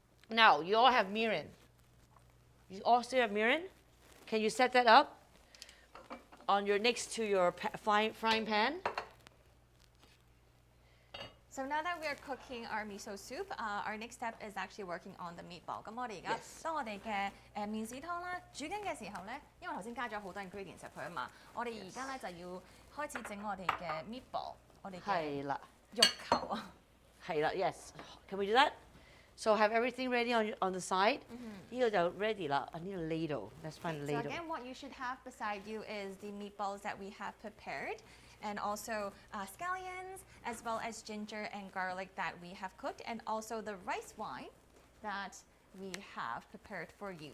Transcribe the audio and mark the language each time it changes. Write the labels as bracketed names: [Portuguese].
[English] Now, you all have mirin. You all still have mirin? Can you set that up on next to your frying pan? So now that we are cooking our miso soup, our next step is actually working on the meatball. [Cantonese] 咁我哋而家 [English] Yes. [Cantonese] 當我哋嘅麵豉湯啦煮緊嘅時候咧，因為頭先加咗好多 ingredients 入去啊嘛，我哋而家咧就要開始整我哋嘅 meatball，我哋嘅係啦，肉球啊。係啦 [English] yes. Can we do that? So have everything ready on the side. [Cantonese] 呢個就 ready 啦。 [English] I need a ladle. Let's find a So ladle. again, what you should have beside you is the meatballs that we have prepared, and also scallions, as well as ginger and garlic that we have cooked, and also the rice wine that we have prepared for you.